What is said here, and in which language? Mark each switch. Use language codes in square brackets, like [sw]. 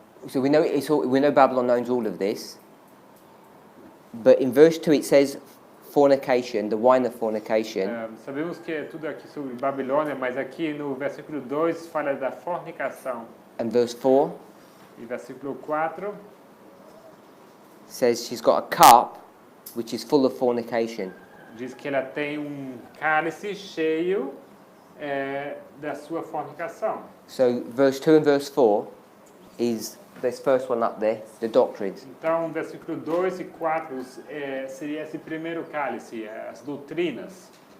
[en] So we know Babylon owns all of this, but in verse 2 it says fornication, the wine of fornication. [pt] Sabemos que é tudo aqui sobre Babilônia, mas aqui no versículo 2 fala da fornicação. [en] And verse 4 [pt] E versículo 4 [en] says she's got a cup which is full of fornication. [pt] diz que ela tem cálice cheio da sua fornicação. [en] So verse 2 and verse 4 is this first one up there, the doctrines. [pt] Então, versículo 2 e 4 seria esse primeiro cálice, as doutrinas.